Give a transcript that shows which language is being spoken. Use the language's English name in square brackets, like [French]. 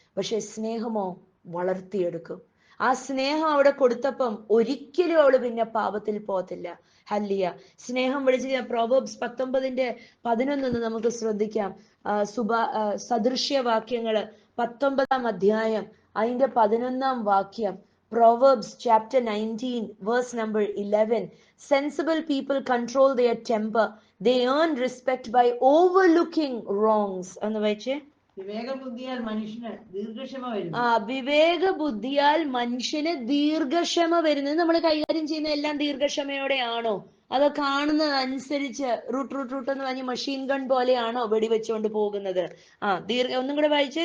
[Malayalam] പക്ഷെ സ്നേഹമോ വളർത്തിയെടുക്കും. ആ സ്നേഹം അവിടെ കൊടുത്തപ്പം ഒരിക്കലും അവള് പിന്നെ പാപത്തിൽ പോകത്തില്ല. ഹല്ലിയ. സ്നേഹം വിളിച്ചിരിക്കുന്ന പ്രോവേർബ്സ് 19:11 നമുക്ക് ശ്രദ്ധിക്കാം. സദൃശ്യവാക്യങ്ങള് 19-ാം അധ്യായം അതിന്റെ 11-ാം വാക്യം. [English] Proverbs chapter 19 verse number 11. Sensible people control their temper. They earn respect by overlooking wrongs. [Malayalam] എന്ന് വെച്ചേ. വിവേകബുദ്ധിയാൽ മനുഷ്യന് ദീർഘക്ഷമ വരുന്നു. വിവേകബുദ്ധിയാൽ മനുഷ്യന് ദീർഘക്ഷമ വരുന്നത്. നമ്മൾ കൈകാര്യം ചെയ്യുന്ന എല്ലാം ദീർഘക്ഷമയോടെയാണോ? അത് കാണുന്നത് അനുസരിച്ച് റൂട്ട് എന്ന് പറഞ്ഞ് മെഷീൻ ഗൺ പോലെയാണോ വെടിവെച്ചുകൊണ്ട് പോകുന്നത്? ഒന്നും കൂടെ വായിച്ചേ.